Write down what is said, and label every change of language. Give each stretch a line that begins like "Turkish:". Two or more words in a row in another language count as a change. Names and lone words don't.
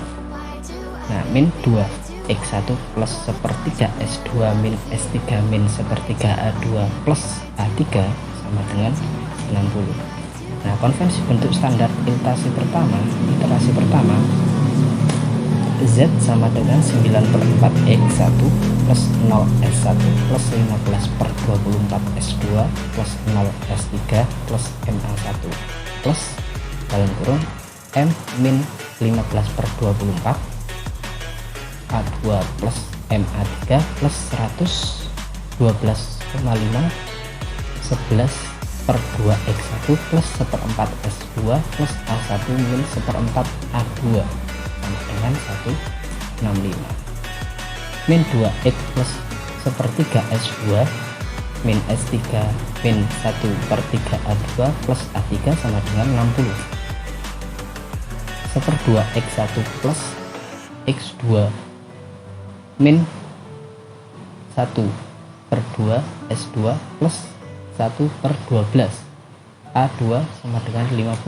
Indonesian: Nah, min 2 X1 plus sepertiga S2 min S3 min sepertiga A2 plus A3 sama dengan 90. Nah, konvensi bentuk standar iterasi pertama Z sama dengan 9/4 X1 plus 0 S1 plus 15/24 S2 plus 0 S3 plus MA1 plus dalam kurung M min 15/24 A2 plus MA3 plus 112,5 11/2 X1 plus 1/4 S2 plus A1 min 1/4 A2 sama dengan 165. Min 2 X plus sepertiga S2 min S3 min 1/3 A2 plus A3 sama dengan 60. 1/2 X1 plus X2 min 1/2 S2 plus 1/12 A2 sama dengan 15.